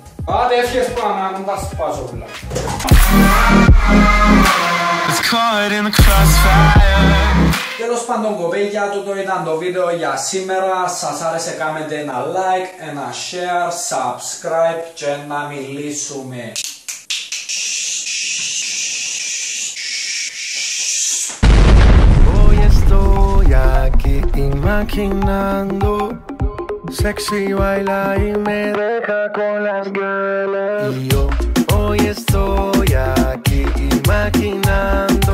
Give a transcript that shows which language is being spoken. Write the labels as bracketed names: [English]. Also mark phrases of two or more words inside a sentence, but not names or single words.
[Greek] Άντε έφυγες πάνω να μην τα σπάσω πουλά. Τέλος πάντων κοπέγια, τούτο ήταν το βίντεο για σήμερα. Σας άρεσε κάνετε ένα like, ένα share, subscribe και να μιλήσουμε. [Spanish] Hoy estoy aquí imaginando sexy baila y me deja con las ganas. Y yo hoy estoy aquí imaginando